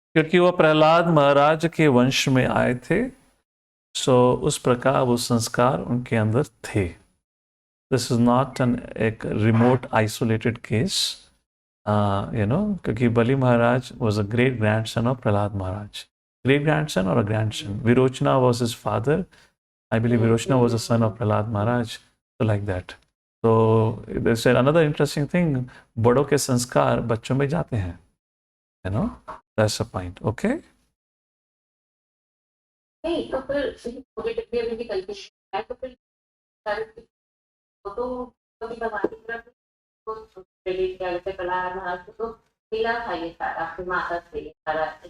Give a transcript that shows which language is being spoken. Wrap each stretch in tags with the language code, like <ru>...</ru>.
<hi>क्योंकि वो प्रहलाद महाराज के वंश में आए थे, सो उस प्रकार वो संस्कार उनके अंदर थे.</hi> <en>this is not एक remote isolated case, you know,</en> <hi>क्योंकि</hi> <en>Bali Maharaj was a great grandson of Prahlad Maharaj. Great grandson or a grandson. Virochana was his father. I believe Virochana was a son of Prahlad Maharaj. So like that. So there's another interesting thing.</en> <hi>बड़ों के संस्कार बच्चों में जाते हैं.</hi> <en>You know, that's the point. Okay.</en> <hi>नहीं तो फिर मुझे डिग्री अभी भी कंफ्यूजन है, तो फिर तो कभी भगवान की तरफ क्रेडिट किया, जैसे प्रहलाद महाराज को तो मिला था ये सारा, फिर माता से ये सारा,</hi>